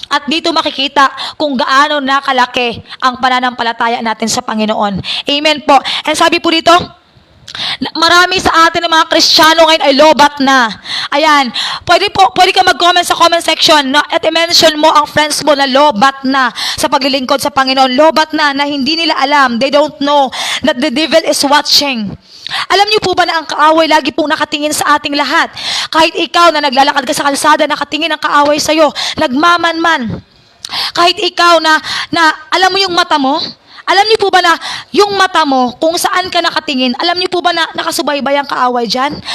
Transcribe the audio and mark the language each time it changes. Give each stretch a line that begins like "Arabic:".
Filipino: At dito makikita kung gaano nakalaki ang pananampalataya natin sa Panginoon. Amen po. And sabi po dito, marami sa atin ng mga Kristiyano ngayon ay lobat na. Ayan. Pwede ka mag-comment sa comment section, no? At i-mention mo ang friends mo na lobat na sa paglilingkod sa Panginoon. Lobat na hindi nila alam.
English: They don't know that the devil is watching.
Filipino: Alam niyo po ba na ang kaaway lagi pong nakatingin sa ating lahat? Kahit ikaw na naglalakad ka sa kalsada, nakatingin ang kaaway sa'yo. Nagmamanman. Kahit ikaw na alam mo yung mata mo, alam niyo po ba na yung mata mo, kung saan ka nakatingin, alam niyo po ba na nakasubaybay ang kaaway dyan?